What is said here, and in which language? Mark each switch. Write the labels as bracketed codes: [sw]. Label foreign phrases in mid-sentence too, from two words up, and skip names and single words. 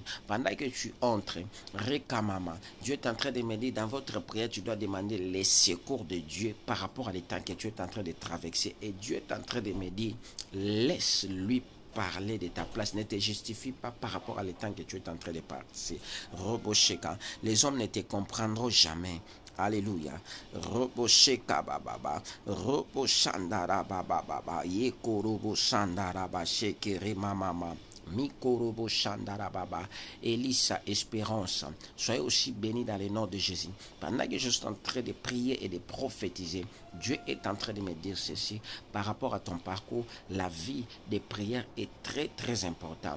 [fr] Pendant que tu entres, Rekamama, Dieu est en train de me dire, dans votre prière, tu dois demander les secours de Dieu par rapport à l'état que tu es en train de traverser. Et Dieu est en train de me dire, laisse-lui parler de ta place, ne te justifie pas par rapport à l'état que tu es en train de passer. Robosheka, les hommes ne te comprendront jamais. Alléluia. Robosheka bababa, roboshandara bababa, yekorobo shandara ba shekere mama. Mikorobo Shandara Baba, Elisa Espérance, soyez aussi bénis dans le nom de Jésus. Pendant que je suis en train de prier et de prophétiser, Dieu est en train de me dire ceci par rapport à ton parcours. La vie de prière est très très importante.